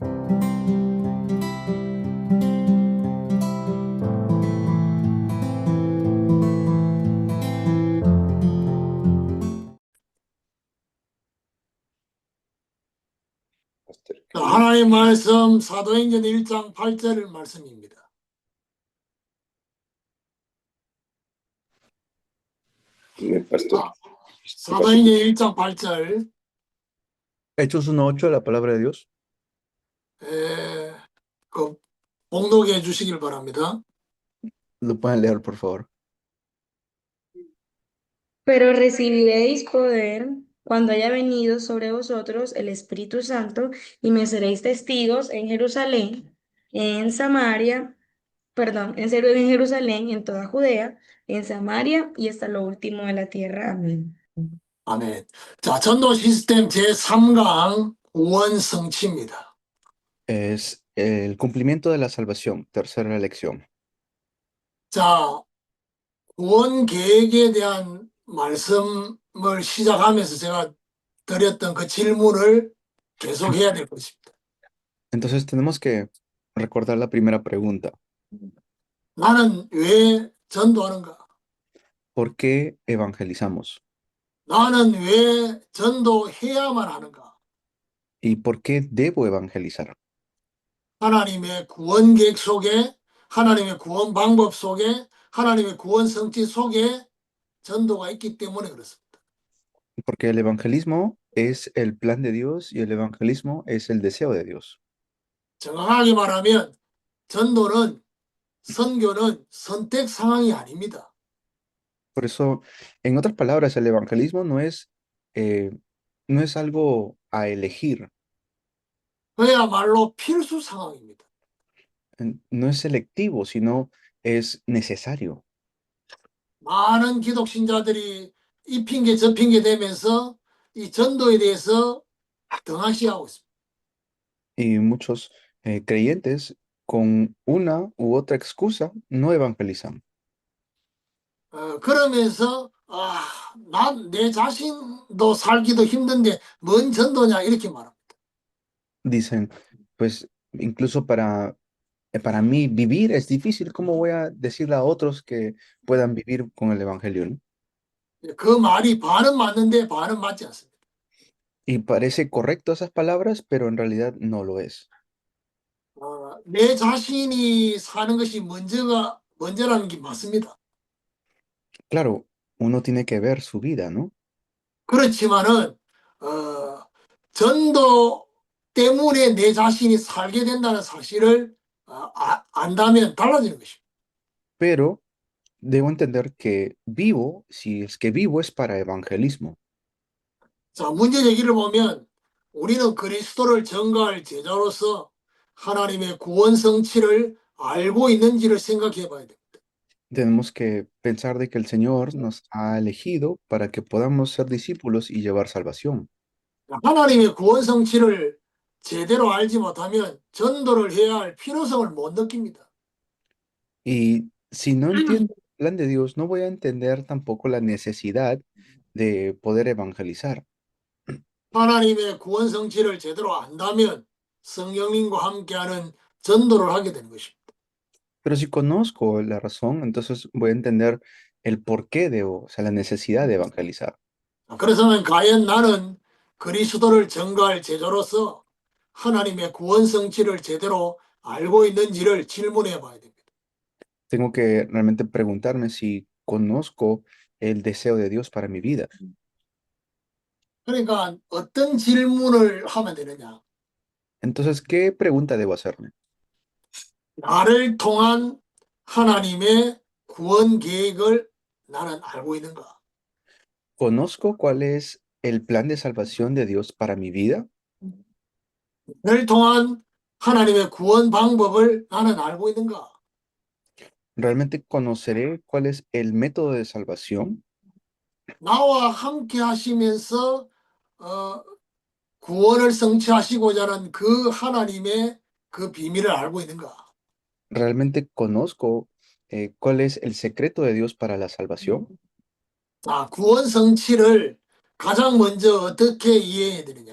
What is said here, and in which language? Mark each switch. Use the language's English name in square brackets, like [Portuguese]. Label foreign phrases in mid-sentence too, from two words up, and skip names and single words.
[Spanish] Pastor, [Korean] 자, 하나님 말씀 사도행전 1장 8절 말씀입니다. [Spanish] Pastor, [Korean] 사도행전 1장 8절 [Spanish] Hechos 1:8, la palabra de Dios. [Korean] 그 봉독해 주시길 바랍니다. [Spanish] Lo pueden leer, por favor. Pero recibiréis poder cuando haya venido sobre vosotros el Espíritu Santo y me seréis testigos en Jerusalén, en Samaria, en Jerusalén, en toda Judea, en Samaria y hasta lo último de la tierra. Amén. [Korean] 아멘. 자, 전도 시스템 제3강 구원 성취입니다. [Spanish] Es el cumplimiento de la salvación, tercera lección. [Korean] 자, 구원 계획에 대한 말씀을 시작하면서 제가 드렸던 그 질문을 계속해야 될 것입니다. [Spanish] Entonces tenemos que recordar la primera pregunta. [Korean] 나는 왜 전도하는가? [Spanish] ¿Por qué evangelizamos? [Korean] 나는 왜 전도해야만 하는가? [Spanish] ¿Y por qué debo evangelizar? [Korean] 하나님의 구원 계획 속에, 하나님의 구원 방법 속에, 하나님의 구원 성취 속에 전도가 있기 때문에 그렇습니다. [Spanish] Porque el evangelismo es el plan de Dios y el evangelismo es el deseo de Dios. [Korean] 정확하게 말하면 전도는, 선교는 선택 상황이 아닙니다. [Spanish] Por eso, en otras palabras, el evangelismo no es algo a elegir, [Korean] 그야말로 필수 상황입니다. [Spanish] no es selectivo, sino es necesario. [Korean] 많은 기독 신자들이 이 핑계 저 핑계 대면서 이 전도에 대해서 등한시하고 있습니다. [Spanish] Y muchos creyentes con una u otra excusa no evangelizan. [Korean] 그러면서 난 내 자신도 살기도 힘든데 뭔 전도냐 이렇게 말합니다. [Spanish] Dicen, pues incluso para mí vivir es difícil, ¿cómo voy a decirle a otros que puedan vivir con el evangelio, ¿no? [Korean] 그 말이 반은 맞는데 반은 맞지 않습니다. [Spanish] Y parece correcto esas palabras, pero en realidad no lo es. [Korean] 내 자신이 사는 것이 먼저라는 게 맞습니다. [Spanish] Claro, uno tiene que ver su vida, ¿no? [Korean] 그렇지만은 전도 때문에 내 자신이 살게 된다는 사실을 안다면 달라지는 것입니다. [Spanish] Pero debo entender que vivo, si es que vivo es para evangelismo. [Korean] 자, 문제 제기를 보면 우리는 그리스도를 전가할 제자로서 하나님의 구원 성취를 알고 있는지를 생각해 봐야 됩니다. [Spanish] Tenemos que pensar de que el Señor nos ha elegido para que podamos ser discípulos y llevar salvación. [Korean] 하나님의 구원 성취를 제대로 알지 못하면 전도를 해야 할 필요성을 못 느낍니다. [Spanish] Y si no entiendo el plan de Dios, no voy a entender tampoco la necesidad de poder evangelizar. [Korean] 하나님의 구원 성취를 제대로 안다면 성령님과 함께하는 전도를 하게 되는 것입니다. [Spanish] Pero si conozco la razón, entonces voy a entender el por qué debo, o sea, la necesidad de evangelizar. [Korean] 그래서는 과연 나는 그리스도를 전가할 제자로서 하나님의 구원 성취를 제대로 알고 있는지를 질문해 봐야 됩니다. [Spanish] Tengo que realmente preguntarme si conozco el deseo de Dios para mi vida. [Korean] 그러니까 어떤 질문을 하면 되느냐? [Spanish] Entonces, ¿qué pregunta debo hacerme? [Korean] 나를 통한 하나님의 구원 계획을 나는 알고 있는가? [Spanish] ¿Conozco cuál es el plan de salvación de Dios para mi vida? [Korean] 나를 통한 하나님의 구원 방법을 나는 알고 있는가? [Spanish] ¿Realmente conoceré cuál es el método de salvación? [Korean] 나와 함께 하시면서 구원을 성취하시고자 하는 그 하나님의 그 비밀을 알고 있는가? [Spanish] ¿Realmente conozco cuál es el secreto de Dios para la salvación? [Korean] 자, 구원 성취를 가장 먼저 어떻게 이해해야 되느냐?